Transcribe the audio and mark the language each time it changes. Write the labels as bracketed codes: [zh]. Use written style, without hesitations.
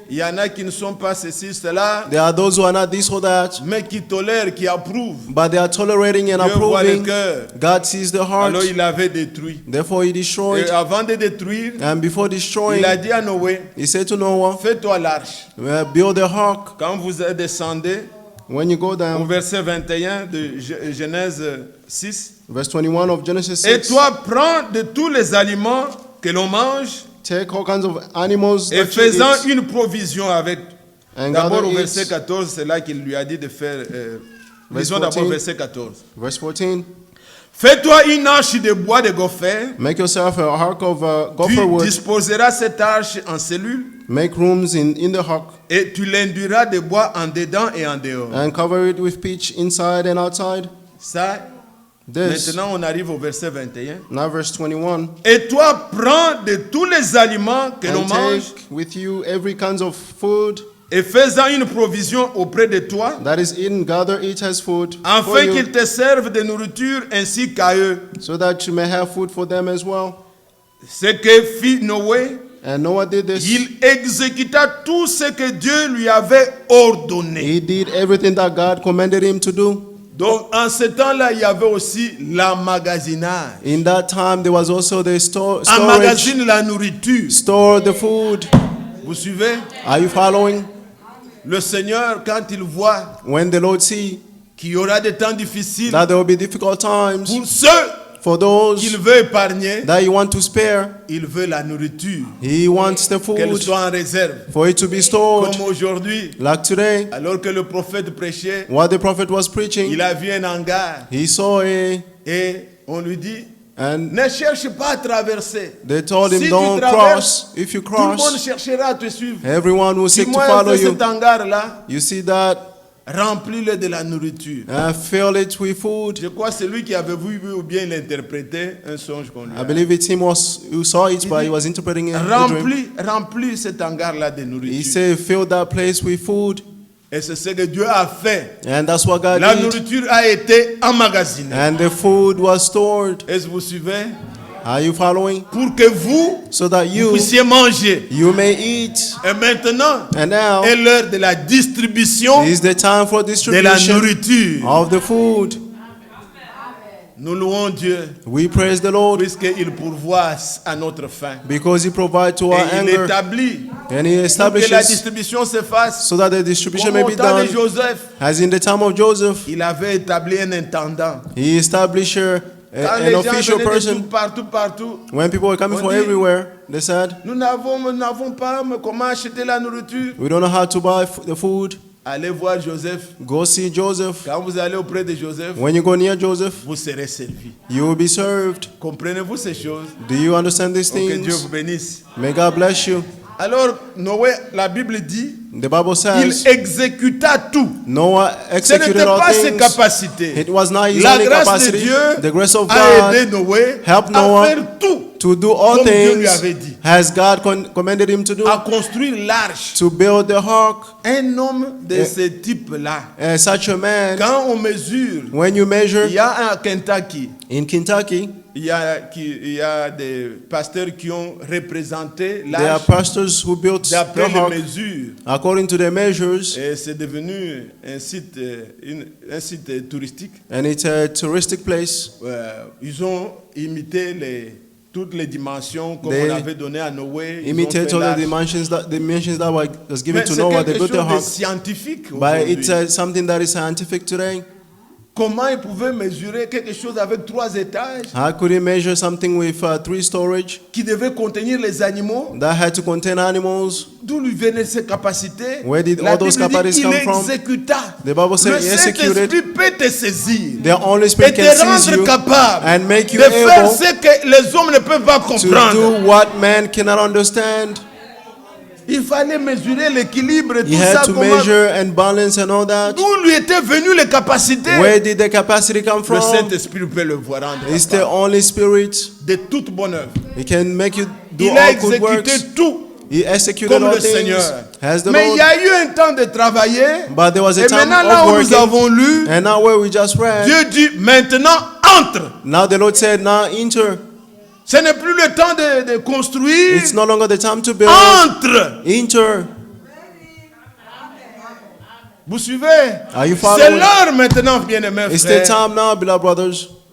[fr] il y en a qui ne sont pas ceci, cela, [en] there are those who are not this or that, [fr] mais qui tolèrent, qui approuvent. [en] but they are tolerating and [fr] Dieu voit le [en] approving. [fr] cœur. [en] God sees the heart. [fr] Alors il avait détruit. [en] Therefore he destroyed. [fr] Et avant de détruire, [en] And before destroying, [fr] il a dit à Noé, [en] he said to Noah, [fr] fais-toi l'arche. [en] build a ark. [fr] Quand vous descendez [en] When you go [fr] au [en] down, [fr] verset 21 de Genèse 6, [en] verse 21 of Genesis [fr] et [en] 6, [fr] toi prends de tous les aliments que l'on mange [en] take all kinds of animals [fr] et [en] that you [fr] faisant [en] eat, [fr] une provision avec. [en] and [fr] D'abord [en] gather [fr] au verset [en] it. [fr] 14, c'est là qu'il lui a dit de faire. [en] Verse [fr] Lisons d'abord [en] 14. [fr] verset 14. [en] Verse 14, [fr] Fais-toi une arche de bois de gopher. [en] make yourself a ark of [fr] Tu [en] gopher wood, [fr] disposeras cette arche en cellules [en] make rooms in the ark, [fr] et tu l'induiras de bois en dedans et en dehors. [en] and cover it with pitch inside and outside. [fr] Ça, [en] This, [fr] maintenant on arrive au verset 21. [en] now verse 21, [fr] Et toi prends de tous les aliments que l'on [en] and [fr] mange [en] take with you every kind of food [fr] et faisant une provision auprès de toi, [en] that is eaten, gather it as food for [fr] afin [en] you, [fr] qu'ils te servent de nourriture ainsi qu'à eux. [en] so that you may have food for them as well. [fr] Ce que fit Noé, [en] And Noah did this. [fr] il exécuta tout ce que Dieu lui avait ordonné. [en] He did everything that God commanded him to do. [fr] Donc en ce temps-là, il y avait aussi l'emmagasinage. [en] In that time, there was also the storage. [fr] Emmagasine la nourriture. [en] Store the food. [fr] Vous suivez? [en] Are you following? [fr] Le Seigneur, quand il voit [en] When the Lord see [fr] qu'il y aura des temps difficiles [en] that there will be difficult times [fr] pour ceux [en] for those [fr] qu'il veut épargner, [en] that you want to spare, [fr] il veut la nourriture, [en] He wants the [fr] qu'elle [en] food [fr] soit en réserve. [en] for it to be stored. [fr] Comme aujourd'hui, [en] Like today, [fr] alors que le prophète prêchait, [en] what the prophet was preaching, [fr] il a vu un hangar [en] he saw it, [fr] et on lui dit, [en] and [fr] ne cherche pas à traverser. [en] they told him, [fr] Si tu [en] don't [fr] traverses, [en] cross. If you [fr] tout le monde [en] cross, [fr] cherchera à te suivre. [en] everyone will [fr] Si [en] seek to [fr] moi [en] follow [fr] j'ai [en] you. [fr] cet hangar-là, [en] You see that? [fr] Remplis-le de la nourriture. [en] Fill it with food. [fr] Je crois que celui qui avait vu ou bien il interprétait un songe qu'on lui [en] I [fr] a. [en] believe it's him who saw it, but he was interpreting a dream. [fr] Remplis cet hangar-là de [en] He [fr] nourriture. [en] said, fill that place with food. [fr] Et c'est ce que Dieu a fait. [en] And that's what God [fr] La [en] did. [fr] nourriture a été emmagasinée. [en] And the food was stored. [fr] Est-ce que vous suivez? [en] Are you following? [fr] Pour que vous [en] So that [fr] puissiez manger. [en] you may eat. [fr] Et maintenant, [en] And now [fr] est l'heure de la distribution [en] is the time for [fr] de la [en] distribution [fr] nourriture. [en] of the food. [fr] Nous louons Dieu [en] We praise the Lord [fr] puisqu'il pourvoit à notre faim. [en] because He provides to our [fr] Et il [en] anger. [fr] établit [en] And He [fr] que la [en] establishes [fr] distribution se fasse [en] so that the distribution [fr] comme [en] may [fr] au [en] be [fr] temps de [en] done. [fr] Joseph. [en] As in the time of Joseph, [fr] Il avait établi un intendant. [en] He established [fr] Quand les [en] an [fr] gens [en] official [fr] venaient de [en] person. [fr] tout, partout, [en] When people were coming [fr] On [en] from [fr] dit- [en] everywhere, they said, [fr] nous n'avons pas comment acheter la nourriture. [en] we don't know how to buy the food. [fr] Allez voir Joseph. [en] Go see Joseph. [fr] Quand vous allez auprès de Joseph, [en] When you go near Joseph, [fr] vous serez servi. [en] you will be served. [fr] Comprenez-vous ces choses? [en] Do you understand these [fr] Que Dieu [en] things? [fr] vous bénisse. [en] May God bless you. [fr] Alors, Noé, la Bible dit, [en] The Bible [fr] il [en] says [fr] exécuta tout. [en] Noah [fr] Ce [en] executed [fr] n'était [en] all [fr] pas ses [en] things. [fr] capacités. [en] It was not his [fr] La [en] only [fr] grâce de [en] capacity. [fr] Dieu [en] The grace of [fr] a aidé [en] God [fr] Noé [en] helped [fr] à [en] Noah [fr] faire tout, [en] to do all [fr] comme Dieu lui [en] things [fr] avait dit. [en] as God commanded him to do. [fr] à construire l'arche. [en] To build the ark. [fr] Un homme de ce type-là, [en] Such a man, [fr] quand on mesure, [en] when you measure [fr] il y a un Kentucky, [en] in Kentucky, [fr] il y a des pasteurs qui ont représenté [en] there are [fr] l'arche [en] pastors who built the [fr] d'après les [en] ark [fr] mesures. [en] according to their measures, [fr] Et c'est devenu un site touristique. [en] and it's a touristic place. [fr] Ils ont imité toutes les dimensions comme [en] They [fr] on avait donné à Noé. Ils ont [en] Imitate [fr] fait [en] all the [fr] l'arche. [en] dimensions that was given [fr] Mais [en] to [fr] c'est [en] Noah. They [fr] quelque [en] built the [fr] chose de [en] ark, [fr] scientifique [en] but [fr] aujourd'hui. [en] it's something that is scientific today. [fr] Comment ils pouvaient mesurer quelque chose avec 3 étages [en] How could he measure something with 3 storage [fr] qui devait contenir les animaux? [en] that had to contain animals? [fr] D'où lui venaient ces capacités? [en] Where did [fr] La [en] all those [fr] Bible dit [en] capacities [fr] qu'il [en] come from? [fr] exécuta. [en] The Bible says [fr] Le [en] he executed. [fr] Saint-Esprit peut te saisir [en] The Holy [fr] et [en] Spirit [fr] te [en] can seize [fr] rendre [en] you [fr] capable [en] and make you [fr] de faire [en] able [fr] ce que les hommes ne peuvent pas [en] to [fr] comprendre. [en] do what man cannot understand. [fr] Il fallait mesurer l'équilibre et [en] He [fr] tout [en] had [fr] ça. [en] to [fr] Comment- [en] measure and balance and all that. [fr] D'où lui étaient venues les capacités? [en] Where did the capacity come [fr] Le [en] from? [fr] Saint-Esprit peut le voir rendre [en] It's the [fr] capable [en] Holy Spirit. [fr] de toute bonne œuvre. [en] He can make you do [fr] Il a [en] all good works. [fr] exécuté tout [en] He executed [fr] comme [en] all [fr] le [en] things [fr] Seigneur. [en] as the [fr] Mais il y a eu un temps de travailler. [en] But there was a [fr] Et [en] time [fr] maintenant, là [en] of [fr] où nous [en] working. [fr] avons lu, [en] And now where we just read, [fr] Dieu dit maintenant entre. [en] now the Lord said, now enter. [fr] Ce n'est plus le temps de construire. [en] It's no longer the time to build. [fr] Entre. [en] Enter. [fr] Vous suivez? [en] Are you [fr] C'est [en] following? [fr] l'heure maintenant, bien-aimés [en] It's the [fr] frères. [en] time now, beloved brothers.